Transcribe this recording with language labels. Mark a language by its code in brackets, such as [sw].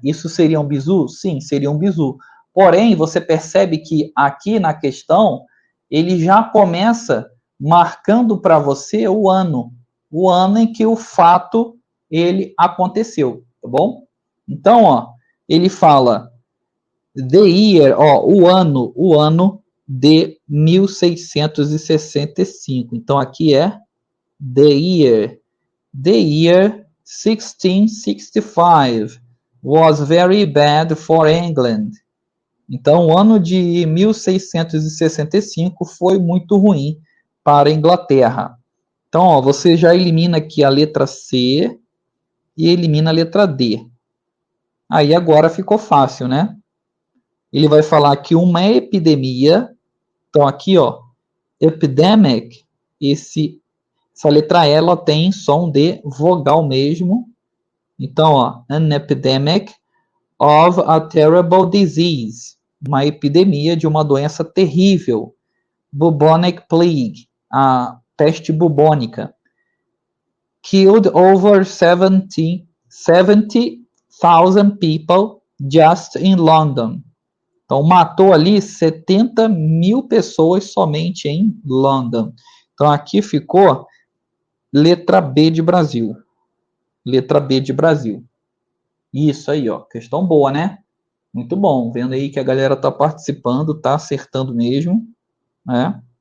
[pt] Isso seria um bizu? Sim, seria um bizu. Porém, você percebe que aqui na questão, ele já começa marcando para você o ano em que o fato ele aconteceu, tá bom? Então, ó, ele fala the year, ó, o ano de 1665. Então, aqui é the year. [en] The year 1665 was very bad for England. [pt] Então, o ano de 1665 foi muito ruim para a Inglaterra. Então, ó, você já elimina aqui a letra C e elimina a letra D. Aí agora ficou fácil, né? Ele vai falar que uma epidemia. Então, aqui, ó, epidemic, essa letra E, ela tem som de vogal mesmo. Então, ó, [en] an epidemic of a terrible disease, [pt] uma epidemia de uma doença terrível. Bubonic plague, a peste bubônica. [en] Killed over 70,000 people just in London. [pt] Então, matou ali 70 mil pessoas somente em London. Então, aqui ficou letra B de Brasil. Letra B de Brasil. Isso aí, ó. Questão boa, né? Muito bom. Vendo aí que a galera tá participando, tá acertando mesmo. Né?